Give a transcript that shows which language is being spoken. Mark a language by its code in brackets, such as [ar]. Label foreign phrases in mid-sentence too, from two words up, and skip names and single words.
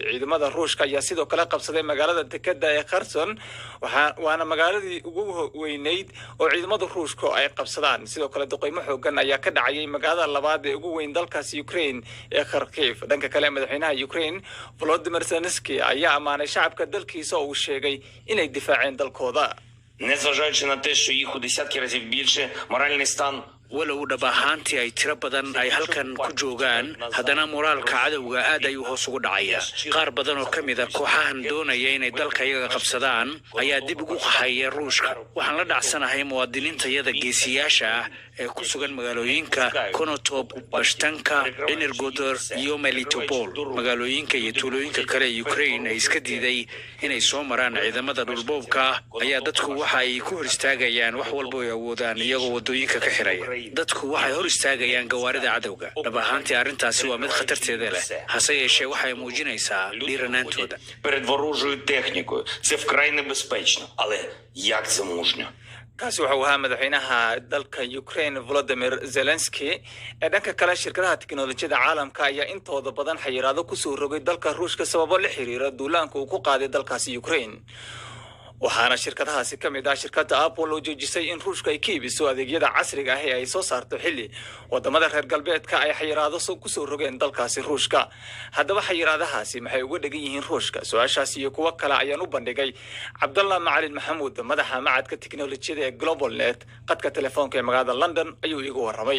[so] ciidamada Ruushka ayaa sidoo kale qabsaday magaalada dekedda ee Kherson waana magaaladii ugu weynayd oo ciidamada Ruushka ay qabsadaan. sidoo kale duqeymo xoogan ayaa ka dhacay magaalada labaad ee ugu weyn dalkaasi Ukraine ee Kharkiv. dhanka kale madaxweynaha Ukraine Volodymyr Zelensky ayaa amaanay shacabka dalkiisa oo uu sheegay inay difaaceen dalkooda. [uk] незважаючи на те, що їх у десятки разів більше, моральний стан [so] walow dhab ahaantii ay tiro badan ay halkan ku joogaan haddana moraalka cadowga aad ayuu hoos ugu dhacaya. qaar badan oo ka mid ah kooxahan doonaya inay dalka iyaga qabsadaan ayaa dib ugu qaxaya Ruushka. waxaan la dhacsanahay muwaadiniintayada geesiyaasha ah ee ku sugan magaalooyinka Konotop, Bashtanka, Energodor iyo Melitopol. magaalooyinka iyo tuulooyinka kale ee Ukraine ay iska diiday inay soo maraan ciidamada dhulboobka ayaa dadku waxa ay ku hor istaagayaan wax walba ay awoodaan iyagoo wadooyinka ka xiraya. dadku waxay hor istaagayaan gawaarida cadowga. dhab ahaantii arrintaasi waa mid khatarteeda leh hase yeeshee waxay muujinaysaa dhiiranaantooda. [uk] перед ворожою технікою. Це вкрай небезпечно, але як це мужньо. [so] kaasi wuxuu ahaa madaxweynaha dalka Ukraine Volodymyr Zelensky ee dhanka kale shirkadaha tiknoolajiyada caalamka ayaa intooda badan xayiraado ku soo rogay dalka Ruushka sababo la xiriira duulaanka uu ku qaaday dalkaasi Ukraine waxaana shirkadahaasi ka mid ah shirkadda Apple oo joojisay in Ruushka ay ka iibiso adeegyada casriga ah ee ay soo saarto xilli wadamada reer galbeedka ay xayiraado ku soo rogeen dalkaasi Ruushka haddaba xayiraadahaasi maxay uga dhigan yihiin Ruushka su'aashaas iyo kuwa kale ayaan u bandhigay Cabdallah Macalin Maxamuud madaxa macadka tiknoolajiyada ee GlobalNet qadka telefoonka ee magaalada London ayuu igu waramay